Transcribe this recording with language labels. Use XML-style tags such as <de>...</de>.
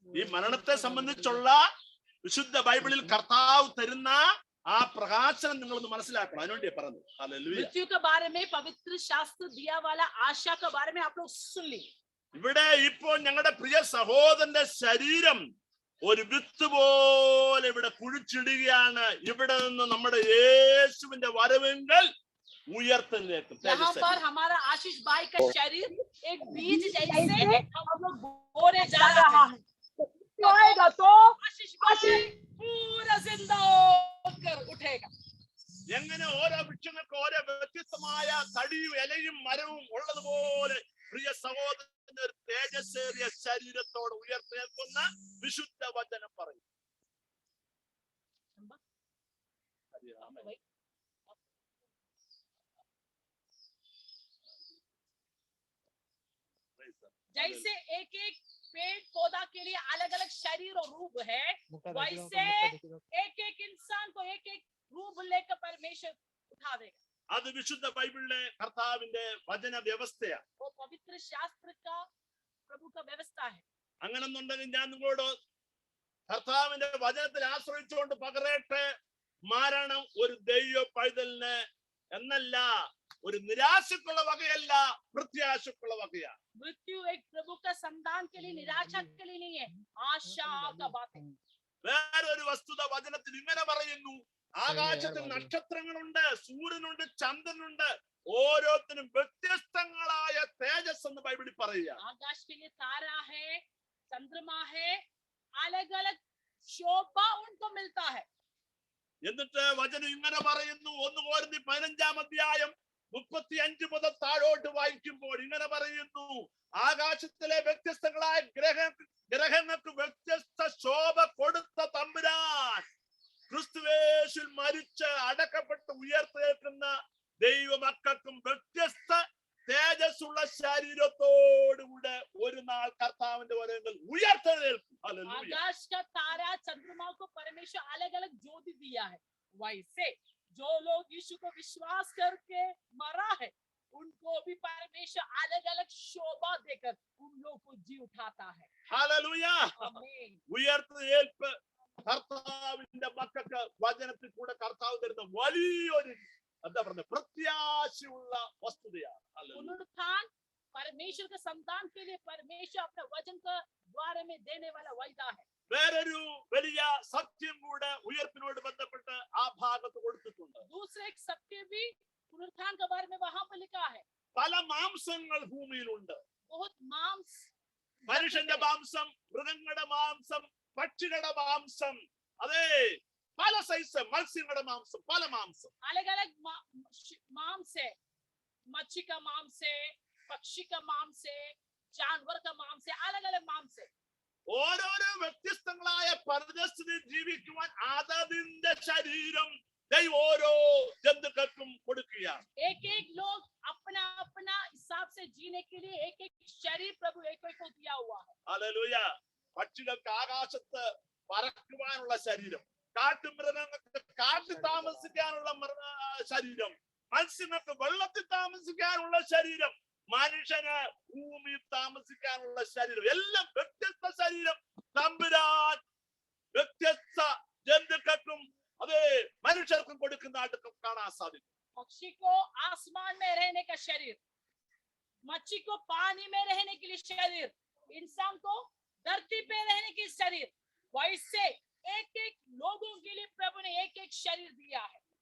<ml>ഈ മരണത്തെ സംബന്ധിച്ചുള്ള വിശുദ്ധ ബൈബിളിൽ കർത്താവ് തരുന്ന ആ പ്രകാശനം നിങ്ങളൊന്ന് മനസ്സിലാക്കണം, അതിനുവേണ്ടി പറഞ്ഞത്। ഹല്ലേലൂയ।</ml> <hi>मृत्यु के बारे में पवित्र शास्त्र दिया वाला आशा के बारे में आप लोग सुन ली।</hi> <ml>ഇവിടെ ഇപ്പോൾ ഞങ്ങളുടെ പ്രിയ സഹോദരന്റെ ശരീരം ഒരു വിത്ത് പോലെ ഇവിടെ കുഴിച്ചിടുകയാണ്। ഇവിടെ നിന്ന് നമ്മുടെ യേശുവിന്റെ വരവെങ്കിൽ ഉയർത്തലേക്ക്</ml> <hi>यहाँ पर हमारा आशीष भाई का शरीर एक बीज जैसे हम लोग बोने जा रहा है। आएगा तो आशीष भाई पूरा जिंदा होकर उठेगा।</hi> <ml>എങ്ങനെ ഓരോ വൃക്ഷങ്ങൾക്ക് ഓരോ വ്യത്യസ്തമായ തടിയും ഇലയും മരവും ഉള്ളതുപോലെ പ്രിയ സഹോദരന്റെ ഒരു തേജസ്സേറിയ ശരീരത്തോട് ഉയർത്തേൽക്കുന്ന വിശുദ്ധ വചനം പറയും।</ml> <hi>जैसे एक एक पेड़ पौधा के लिए अलग अलग शरीर और रूप है, वैसे एक एक इंसान को एक एक रूप लेकर परमेश्वर उठा देगा।</hi> <ml>അത് വിശുദ്ധ ബൈബിളിലെ കർത്താവിന്റെ വചന വ്യവസ്ഥയാണ്।</ml> <hi>वो पवित्र शास्त्र का प्रभु का व्यवस्था है।</hi> <ml>അങ്ങനെന്നുണ്ടെങ്കിൽ ഞാൻ നിങ്ങളോട് കർത്താവിന്റെ വചനത്തിൽ ആശ്രയിച്ചുകൊണ്ട് പകരട്ടെ, മരണം ഒരു ദൈവ പൈതലിന് എന്നല്ല, ഒരു നിരാശക്കുള്ള വകയല്ല, പ്രത്യാശക്കുള്ള വകയാണ്।</ml> <hi>मृत्यु एक प्रभु का संतान के लिए निराशा के लिए नहीं है, आशा का बात है।</hi> <ml>വേറൊരു വസ്തുത വചനത്തിൽ ഇങ്ങനെ പറയുന്നു, ആകാശത്തിൽ നക്ഷത്രങ്ങളുണ്ട്, സൂര്യനുണ്ട്, ചന്ദ്രനുണ്ട്, ഓരോരുത്തരും വ്യത്യസ്തങ്ങളായ തേജസ് എന്ന് ബൈബിളിൽ പറയുക।</ml> <hi>आकाश के लिए तारा है, चंद्रमा है, अलग अलग शोभा उनको मिलता है।</hi> <ml>എന്നിട്ട് വചനം ഇങ്ങനെ പറയുന്നു, 1 കൊരിന്ത്യർ 15-ാം അധ്യായം 35 മുതൽ താഴോട്ട് വായിക്കുമ്പോൾ ഇങ്ങനെ പറയുന്നു, ആകാശത്തിലെ വ്യത്യസ്തങ്ങളായ ഗ്രഹങ്ങൾക്ക് വ്യത്യസ്ത ശോഭ കൊടുത്ത തമ്പുരാൻ ക്രിസ്തുവേശുവിൽ മരിച്ച് അടക്കപ്പെട്ട് ഉയർത്തേൽക്കുന്ന ദൈവമക്കൾക്കും വ്യത്യസ്ത തേജസ്സുള്ള ശരീരത്തോടുകൂടെ ഒരു നാൾ കർത്താവിന്റെ വരങ്ങൾ ഉയർത്തെഴുന്നേൽക്കും।</ml> <hi>आकाश का तारा चंद्रमा को परमेश्वर अलग अलग ज्योति दिया है, वैसे जो लोग यीशु को विश्वास करके मरा है उनको भी परमेश्वर अलग अलग शोभा देकर उन लोगों को जी उठाता है।</hi> <ml>ഹല്ലേലൂയ।</ml> <hi>आमीन।</hi> <ml>ഉയർത്തെഴുന്നേൽപ്പ് കർത്താവിന്റെ മക്കൾക്ക് വചനത്തിൽ കൂടെ കർത്താവ് തരുന്ന വലിയൊരു എന്താ പറയുക പ്രത്യാശയുള്ള വസ്തുതയാണ്।</ml> <hi>पुनरुत्थान परमेश्वर के संतान के लिए परमेश्वर अपने वचन के द्वारा में देने वाला वायदा है।</hi> <ml>വേറൊരു വലിയ സത്യം കൂടെ ഉയർപ്പിനോട് ബന്ധപ്പെട്ട് ആ ഭാഗത്ത് കൊടുത്തിട്ടുണ്ട്।</ml> <hi>दूसरे एक सत्य भी पुनरुत्थान के बारे में वहां पर लिखा है।</hi> <ml>പല മാംസങ്ങൾ ഭൂമിയിലുണ്ട്।</ml> <hi>बहुत मांस,</hi> <ml>മനുഷ്യന്റെ മാംസം, മൃഗങ്ങളുടെ മാംസം, പക്ഷികളുടെ മാംസം, അതെ പല സൈസ് മത്സ്യങ്ങളുടെ മാംസം, പല മാംസം,</ml> <hi>अलग अलग मांस है। मच्छी का मांस है, पक्षी का मांस है, जानवर का मांस है, अलग अलग मांस है।</hi> <ml>ഓരോരോ വ്യത്യസ്തങ്ങളായ പരിതസ്ഥിതിയിൽ ജീവിക്കുവാൻ അതതിന്റെ ശരീരം ദൈവം ഓരോ ജന്തുക്കൾക്കും കൊടുക്കുകയാണ്.</ml> <hi>एक एक लोग अपना अपना हिसाब से जीने के लिए एक एक शरीर प्रभु एक एक को दिया हुआ है.</hi> <ml>ഹല്ലേലൂയ. പക്ഷികൾക്ക് ആകാശത്ത് പറക്കുവാനുള്ള ശരീരം, കാട്ടുമൃഗങ്ങൾക്ക് കാട്ടിൽ താമസിക്കാനുള്ള ശരീരം, മത്സ്യങ്ങൾക്ക് വെള്ളത്തിൽ താമസിക്കാനുള്ള ശരീരം, മനുഷ്യന് ഭൂമിയിൽ താമസിക്കാനുള്ള ശരീരം, എല്ലാം വ്യത്യസ്ത ശരീരം തമ്പുരാൻ വ്യത്യസ്ത ജന്തുക്കൾക്കും അതെ മനുഷ്യർക്കും കൊടുക്കുന്നതായിട്ട് കാണാൻ സാധിക്കും.</ml> <hi>पक्षी को आसमान में रहने का शरीर, मच्छी को पानी में रहने के लिए शरीर, इंसान को धरती पे रहने के शरीर, वैसे एक एक लोगों के लिए प्रभु ने एक एक शरीर दिया है.</hi>